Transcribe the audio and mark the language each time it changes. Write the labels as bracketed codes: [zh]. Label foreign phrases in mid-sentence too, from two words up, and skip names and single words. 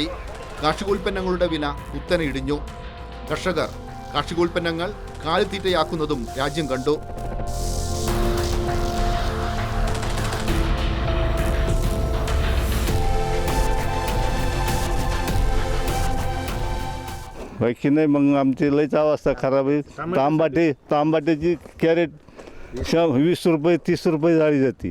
[ml] കാർഷികോൽപ്പന്നങ്ങളുടെ വില കുത്തനെ ഇടിഞ്ഞു. കർഷകർ കാർഷികോൽപ്പന്നങ്ങൾ കാലിത്തീറ്റയാക്കുന്നതും രാജ്യം കണ്ടു. [mr] बाकी नाही, मग आमची लईच अवस्था खराब आहे. तांबाट्याची कॅरेट 20 रुपये 30 रुपये झाली जाते.